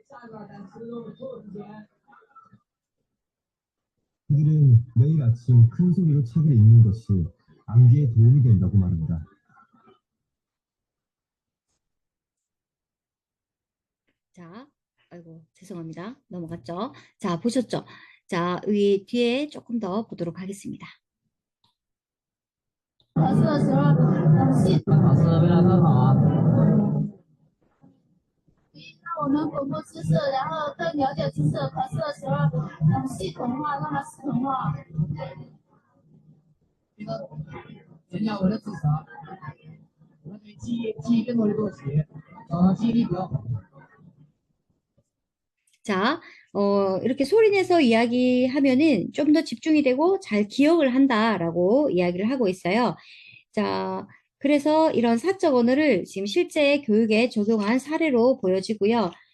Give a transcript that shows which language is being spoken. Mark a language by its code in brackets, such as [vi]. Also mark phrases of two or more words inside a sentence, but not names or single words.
[ko] 그들은 매일 아침 큰 소리로 책을 읽는 것이 암기에 도움이 된다고 말한다. 자, 아이고, 죄송합니다. 넘어갔죠? 자, 보셨죠? 자, 이 뒤에 조금 더 보도록 하겠습니다. [zh] 考试的时候，考试为了更好啊。让我们巩固知识，然后更了解知识。考试的时候，系统化，让它系统化。这个增加我的智商，我对记忆更多的东西，记忆力比较好。 [ko] 자, 이렇게 소리내서 이야기하면은 좀 더 집중이 되고 잘 기억을 한다라고 이야기를 하고 있어요. 자, 그래서 이런 사적 언어를 지금 실제 교육에 적용한 사례로 보여지고요.